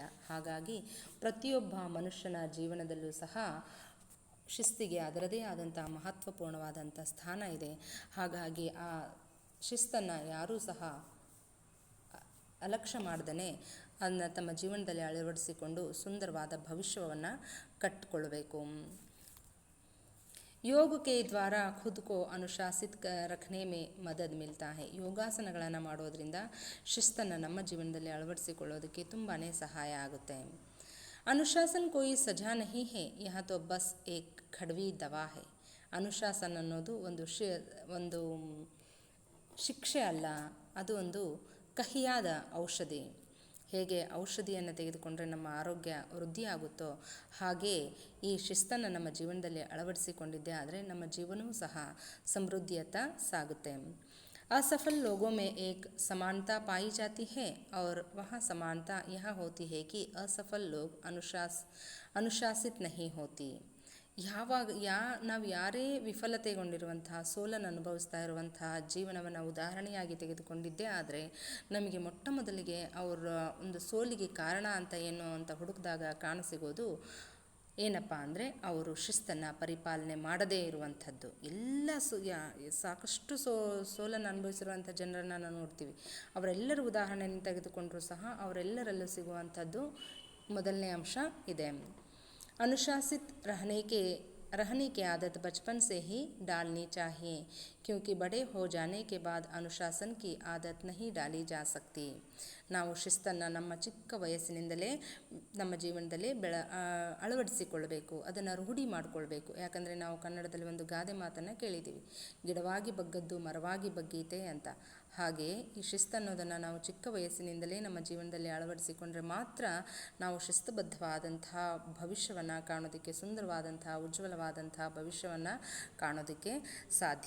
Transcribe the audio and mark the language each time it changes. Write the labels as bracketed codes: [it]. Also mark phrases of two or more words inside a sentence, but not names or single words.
[kn] ಹಾಗಾಗಿ ಪ್ರತಿಯೊಬ್ಬ ಮನುಷ್ಯನ ಜೀವನದಲ್ಲೂ ಸಹ ಶಿಸ್ತಿಗೆ ಅದರದೇ ಆದಂಥ ಮಹತ್ವಪೂರ್ಣವಾದಂಥ ಸ್ಥಾನ ಇದೆ. ಹಾಗಾಗಿ ಆ ಶಿಸ್ತನ್ನು ಯಾರೂ ಸಹ ಅಲಕ್ಷ್ಯ ಮಾಡ್ದೇ ಅದನ್ನು ತಮ್ಮ ಜೀವನದಲ್ಲಿ ಅಳವಡಿಸಿಕೊಂಡು ಸುಂದರವಾದ ಭವಿಷ್ಯವನ್ನು ಕಟ್ಟಿಕೊಳ್ಬೇಕು. [hi] योग के द्वारा खुद को अनुशासित रखने में मदद मिलता है. [kn] ಯೋಗಾಸನಗಳನ್ನು ಮಾಡೋದ್ರಿಂದ ಶಿಸ್ತನ್ನು ನಮ್ಮ ಜೀವನದಲ್ಲಿ ಅಳವಡಿಸಿಕೊಳ್ಳೋದಕ್ಕೆ ತುಂಬಾ ಸಹಾಯ ಆಗುತ್ತೆ. [hi] ಅನುಶಾಸನ कोई सजा नहीं है, यह तो बस एक कड़वी दवा है. [kn] ಅನುಶಾಸನ ಅನ್ನೋದು ಒಂದು ಶಿಕ್ಷೆ ಅಲ್ಲ, ಅದು ಒಂದು ಕಹಿಯಾದ ಔಷಧಿ. ಹೇಗೆ ಔಷಧಿಯನ್ನು ತೆಗೆದುಕೊಂಡ್ರೆ ನಮ್ಮ ಆರೋಗ್ಯ ವೃದ್ಧಿಯಾಗುತ್ತೋ ಹಾಗೆ ಈ ಶಿಸ್ತನ್ನು ನಮ್ಮ ಜೀವನದಲ್ಲಿ ಅಳವಡಿಸಿಕೊಂಡಿದ್ದೇ ಆದರೆ ನಮ್ಮ ಜೀವನವೂ ಸಹ ಸಮೃದ್ಧಿಯತ್ತ ಸಾಗುತ್ತೆ. [hi] असफल लोगों में एक समानता पाई जाती है और वह समानता यह होती है कि असफल लोग अनुशासित नहीं होती. [kn] ನಾವು ಯಾರೇ ವಿಫಲತೆಗೊಂಡಿರುವಂತಹ, ಸೋಲನ್ನು ಅನುಭವಿಸ್ತಾ ಇರುವಂತಹ ಜೀವನವನ್ನು ಉದಾಹರಣೆಯಾಗಿ ತೆಗೆದುಕೊಂಡಿದ್ದೇ ಆದರೆ ನಮಗೆ ಮೊಟ್ಟ ಮೊದಲಿಗೆ ಅವರ ಒಂದು ಸೋಲಿಗೆ ಕಾರಣ ಅಂತ ಏನು ಅಂತ ಹುಡುಕಿದಾಗ ಕಾಣಸಿಗೋದು ಏನಪ್ಪ ಅಂದರೆ ಅವರು ಶಿಸ್ತನ್ನು ಪರಿಪಾಲನೆ ಮಾಡದೇ ಇರುವಂಥದ್ದು. ಸಾಕಷ್ಟು ಸೋಲನ್ನು ಅನುಭವಿಸಿರುವಂಥ ಜನರನ್ನು ನಾವು ನೋಡ್ತೀವಿ. ಅವರೆಲ್ಲರ ಉದಾಹರಣೆಯನ್ನು ತೆಗೆದುಕೊಂಡರೂ ಸಹ ಅವರೆಲ್ಲರಲ್ಲೂ ಸಿಗುವಂಥದ್ದು ಮೊದಲನೇ ಅಂಶ ಇದೆ. [hi] अनुशासित रहने की आदत बचपन से ही डालनी चाहिए, क्योंकि बड़े हो जाने के बाद अनुशासन की आदत नहीं डाली जा सकती. [kn] ನಾವು ಶಿಸ್ತನ್ನು ನಮ್ಮ ಚಿಕ್ಕ ವಯಸ್ಸಿನಿಂದಲೇ ನಮ್ಮ ಜೀವನದಲ್ಲಿ ಅಳವಡಿಸಿಕೊಳ್ಳಬೇಕು, ಅದನ್ನು ರೂಢಿ ಮಾಡಿಕೊಳ್ಬೇಕು. ಯಾಕಂದರೆ ನಾವು ಕನ್ನಡದಲ್ಲಿ ಒಂದು ಗಾದೆ ಮಾತನ್ನು ಕೇಳಿದ್ದೀವಿ, ಗಿಡವಾಗಿ ಬಗ್ಗದ್ದು ಮರವಾಗಿ ಬಗ್ಗೀತೆ ಅಂತ. ಹಾಗೆಯೇ ಈ ಶಿಸ್ತನ್ನೋದನ್ನು ನಾವು ಚಿಕ್ಕ ವಯಸ್ಸಿನಿಂದಲೇ ನಮ್ಮ ಜೀವನದಲ್ಲಿ ಅಳವಡಿಸಿಕೊಂಡ್ರೆ ಮಾತ್ರ ನಾವು ಶಿಸ್ತುಬದ್ಧವಾದಂತಹ ಭವಿಷ್ಯವನ್ನು ಕಾಣೋದಕ್ಕೆ, ಸುಂದರವಾದಂತಹ ಉಜ್ವಲವಾದಂತಹ ಭವಿಷ್ಯವನ್ನು ಕಾಣೋದಕ್ಕೆ ಸಾಧ್ಯ.